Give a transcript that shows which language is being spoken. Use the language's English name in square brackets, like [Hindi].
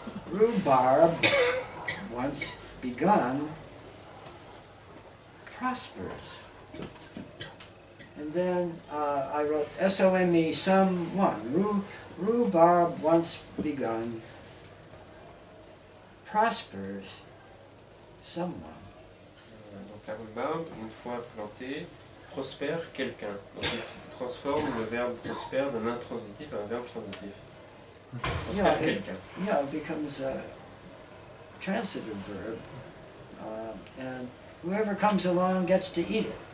[English] Rhubarb, once begun, prospers. And then I wrote S-O-M-E, someone. Rhubarb once begun, prospers someone. [French] Donc la rhubarbe, une fois plantée, prospère quelqu'un. Donc il transforme le verbe prospère d'un intransitif à un verbe transitif. Prospère quelqu'un. [English] Yeah, it becomes a transitive verb, and whoever comes along gets to eat it.